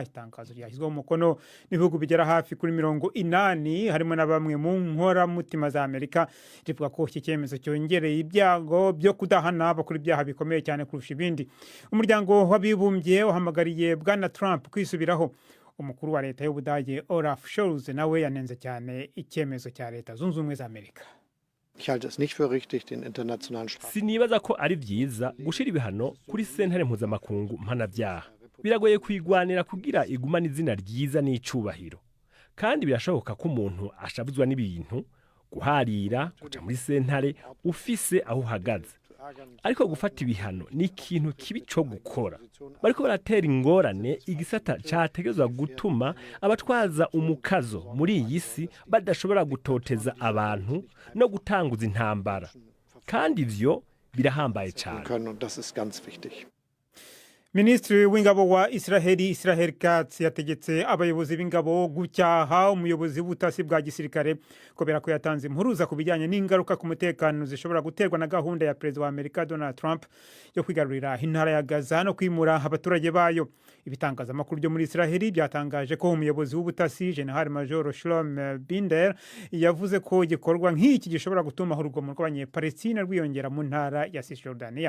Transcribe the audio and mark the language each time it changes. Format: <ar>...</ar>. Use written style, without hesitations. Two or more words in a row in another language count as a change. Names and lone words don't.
<rw>Itangazo ryashyizweho umukono n'ibihugu bigera hafi kuri 80 harimo na bamwe mu nkoramutima za Amerika, rivuga ko iki cyemezo cyongereye ibyago byo kudahana abakora ibyaha bikomeye cyane kurusha ibindi. Umuryango w'abibumbye uhamagariye bwana Trump kwisubiraho. Umukuru wa leta y'Ubudage Olaf Scholz nawe yanenze cyane icyemezo cya leta zunze ubumwe za Amerika.</rw> <rn>Sinibaza ko ari byiza gushira ibihano kuri sentare mpuzamakungu mpanabyaha. Biragoye kwigwanira kugira igumana izina ryiza n'icubahiro, kandi birashoboka ko umuntu ashavuzwa n'ibintu guharira kuja muri sentare ufise aho uhagaze.</rn> <rw>Ariko gufata ibihano ni ikintu kibi cyo gukora.</rw> <rn>Bariko baratera ingorane igisata cyategezwa gutuma abatwaza umukazo muri iyi si badashobora gutoteza abantu no gutanguza intambara, kandi ivyo birahambaye cyane.</rn> <rw>Ministri w'ingabo wa Israel Katz yategetse abayobozi b'ingabo gucyaha umuyobozi w'ubutasi bwa gisirikare kubera ko yatanze impuruza ku bijyanye n'ingaruka ku mutekano zishobora guterwa na gahunda ya Perezida wa Amerika Donald Trump yo kwigarurira intara ya Gaza no kwimura abaturage bayo. Ibitangazamakuru byo muri Israel byatangaje ko umuyobozi w'ubutasi General Major Shalom Binder yavuze ko igikorwa nk'iki gishobora gutuma urugomo rw'abanyepalestina rwiyongera mu ntara ya Cisjordania.</rw>